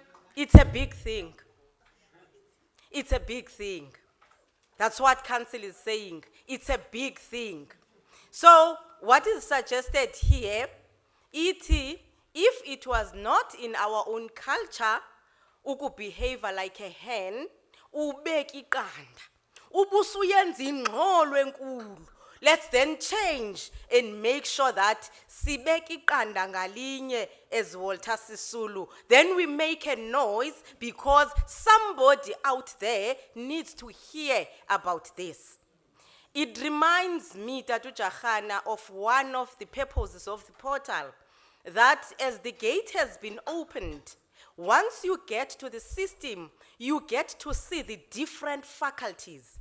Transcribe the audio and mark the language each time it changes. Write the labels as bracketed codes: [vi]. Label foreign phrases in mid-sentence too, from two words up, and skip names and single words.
[en] It's a big thing. It's a big thing. That's what council is saying. It's a big thing. So what is suggested here, if it was not in our own culture, behave like a hen, [xh] ubeki iqanda, ubusuyenza ingxolo enkulu. [en] Let's then change and make sure that [xh] sibeki iqanda ngalinye [en] as Walter Sisulu. Then we make a noise because somebody out there needs to hear about this. It reminds me, Tatu Jahana, of one of the purposes of the portal, that as the gate has been opened, Once you get to the system, you get to see the different faculties.